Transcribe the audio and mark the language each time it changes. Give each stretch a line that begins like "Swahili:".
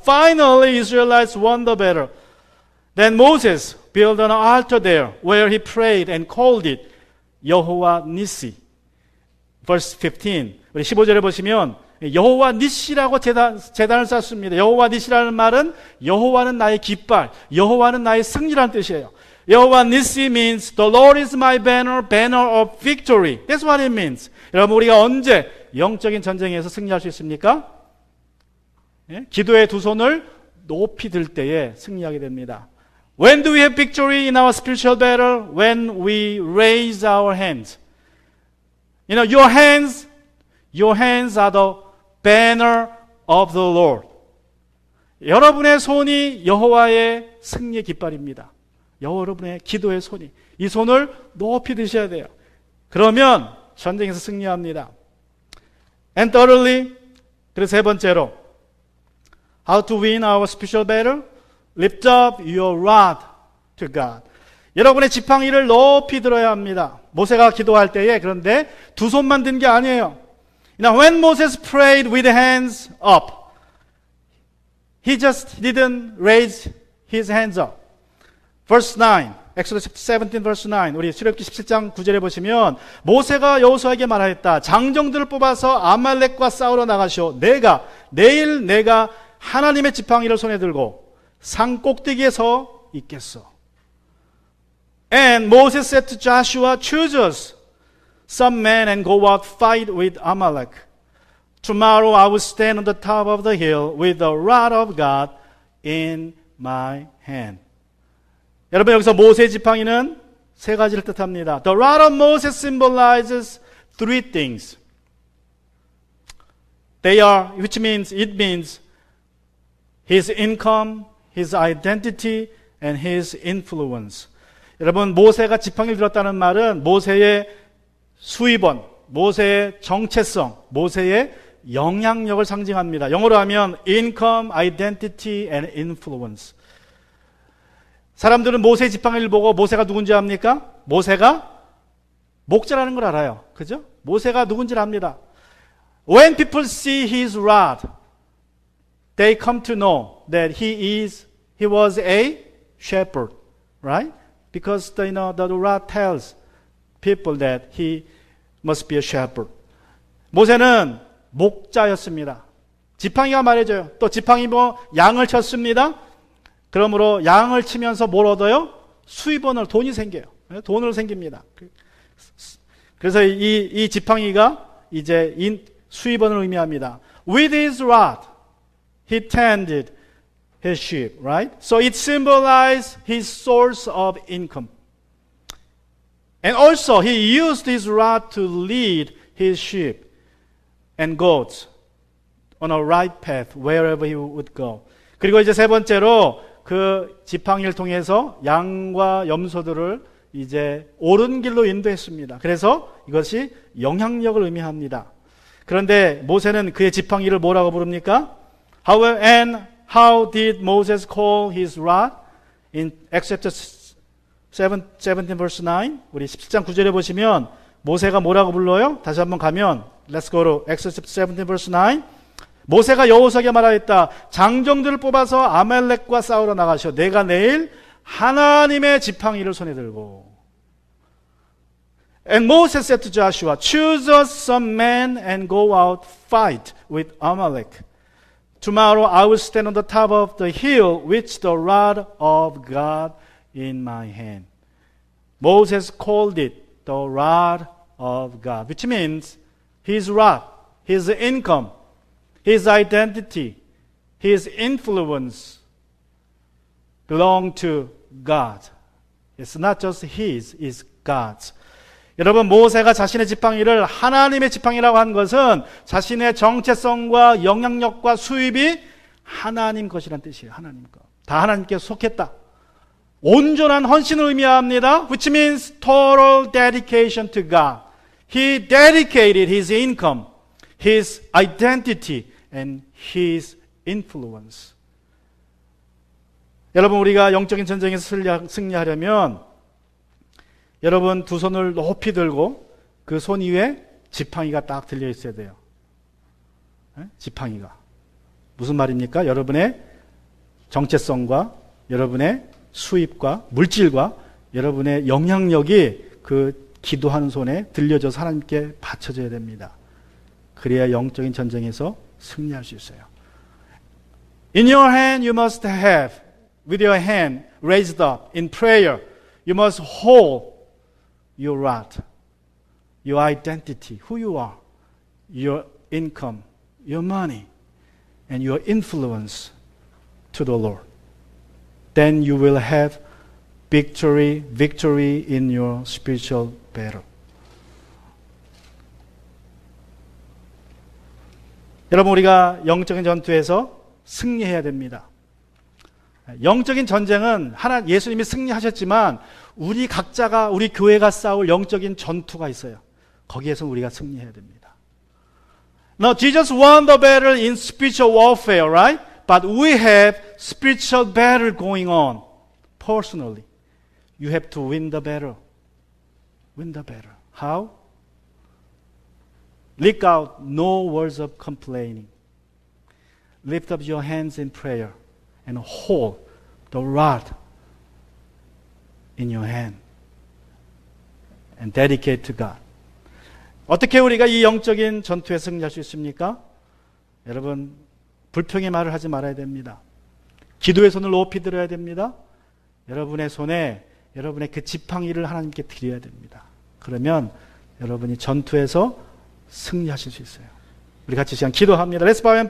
English: Finally, Israelites won the battle. Then Moses built an altar there where he prayed and called it 여호와 니시. Verse 15.
Korean: 우리 15절에 보시면 여호와 니시라고 제단을 쌓습니다. 여호와 니시라는 말은 여호와는 나의 깃발, 여호와는 나의 승리라는 뜻이에요.
English: 여호와 니시 means the Lord is my banner, banner of victory. That's what it means.
Korean: 여러분, 우리가 언제 영적인 전쟁에서 승리할 수 있습니까? 기도의 두 손을 높이 들 때에 승리하게 됩니다.
English: When do we have victory in our spiritual battle? When we raise our hands. Your hands are the banner of the Lord.
Korean: 여러분의 손이 여호와의 승리의 깃발입니다. 여러분의 기도의 손이. 이 손을 높이 드셔야 돼요. 그러면 전쟁에서 승리합니다.
English: And thirdly,
Korean: 그래서 세 번째로,
English: how to win our spiritual battle? Lift up your rod to God.
Korean: 여러분의 지팡이를 높이 들어야 합니다. 모세가 기도할 때에 그런데 두 손만 든 게 아니에요.
English: Now when Moses prayed with hands up, he just didn't raise his hands up. Verse 9, Exodus 17 verse 9,
Korean: 우리 출애굽기 17장 9절에 보시면 모세가 여호수아에게 말하였다. 장정들을 뽑아서 아말렉과 싸우러 나가시오. 내일 내가 하나님의 지팡이를 손에 들고 산 꼭대기에 서 있겠소.
English: And Moses said to Joshua, choose us some men and go out fight with Amalek. Tomorrow I will stand on the top of the hill with the rod of God in my hand.
Korean: 여러분 여기서 모세의 지팡이는 세 가지를 뜻합니다.
English: The rod of Moses symbolizes three things. It means his income, his identity, and his influence.
Korean: 여러분 모세가 지팡이를 들었다는 말은 모세의 수입원, 모세의 정체성, 모세의 영향력을 상징합니다. 영어로 하면
English: income, identity, and influence.
Korean: 사람들은 모세의 지팡이를 보고 모세가 누군지 압니까? 모세가 목자라는 걸 알아요. 그죠? 모세가 누군지를 압니다.
English: When people see his rod, they come to know that he was a shepherd, right? Because the rod tells people that he must be a shepherd.
Korean: 모세는 목자였습니다. 지팡이가 말해줘요. 또 지팡이 양을 쳤습니다. 그러므로 양을 치면서 뭘 얻어요? 수입원을 돈이 생겨요. 돈으로 생깁니다. 그래서 이 지팡이가 이제 수입원을 의미합니다.
English: With his rod, he tended his sheep, right? So it symbolized his source of income. And also he used his rod to lead his sheep and goats on a right path wherever he would go.
Korean: 그리고 이제 세 번째로 그 지팡이를 통해서 양과 염소들을 이제 옳은 길로 인도했습니다. 그래서 이것이 영향력을 의미합니다. 그런데 모세는 그의 지팡이를 뭐라고 부릅니까?
English: How did Moses call his rod? In Exodus 17 verse 9,
Korean: 우리 17장 9절에 보시면 모세가 뭐라고 불러요? 다시 한번 가면
English: Let's go to Exodus 17 verse 9.
Korean: 모세가 여호수아에게 말하였다. 장정들을 뽑아서 아말렉과 싸우러 나가시오. 내가 내일 하나님의 지팡이를 손에 들고.
English: And Moses said to Joshua, choose us some men and go out fight with Amalek. Tomorrow I will stand on the top of the hill with the rod of God in my hand. Moses called it the rod of God, which means his rod, his income, his identity, his influence belong to God. It's not just his, it's God's.
Korean: 여러분 모세가 자신의 지팡이를 하나님의 지팡이라고 한 것은 자신의 정체성과 영향력과 수입이 하나님 것이란 뜻이에요. 하나님 것. 다 하나님께 속했다. 온전한 헌신을 의미합니다.
English: Which means total dedication to God. He dedicated his income, his identity, and his influence.
Korean: 여러분 우리가 영적인 전쟁에서 승리하려면 여러분 두 손을 높이 들고 그 손 위에 지팡이가 딱 들려 있어야 돼요. 지팡이가. 무슨 말입니까? 여러분의 정체성과 여러분의 수입과 물질과 여러분의 영향력이 그 기도하는 손에 들려져서 하나님께 바쳐져야 됩니다. 그래야 영적인 전쟁에서 승리할 수 있어요.
English: In your hand you must have, with your hand raised up in prayer, you must hold your rod, your identity, who you are, your income, your money, and your influence to the Lord. Then you will have victory in your spiritual battle.
Korean: 여러분 우리가 영적인 전투에서 승리해야 됩니다. 영적인 전쟁은 예수님이 승리하셨지만 우리 각자가 우리 교회가 싸울 영적인 전투가 있어요. 거기에서 우리가 승리해야 됩니다.
English: Now Jesus won the battle in spiritual warfare, right? But we have spiritual battle going on personally. You have to win the battle. Win the battle. How? Leak out no words of complaining. Lift up your hands in prayer and hold the rod in your hand and dedicate to God.
Korean: 어떻게 우리가 이 영적인 전투에 승리할 수 있습니까? 여러분, 불평의 말을 하지 말아야 됩니다. 기도의 손을 높이 들어야 됩니다. 여러분의 손에 여러분의 그 지팡이를 하나님께 드려야 됩니다. 그러면 여러분이 전투에서 승리하실 수 있어요. 우리 같이 시간 기도합니다.
English: Let's bow and pray.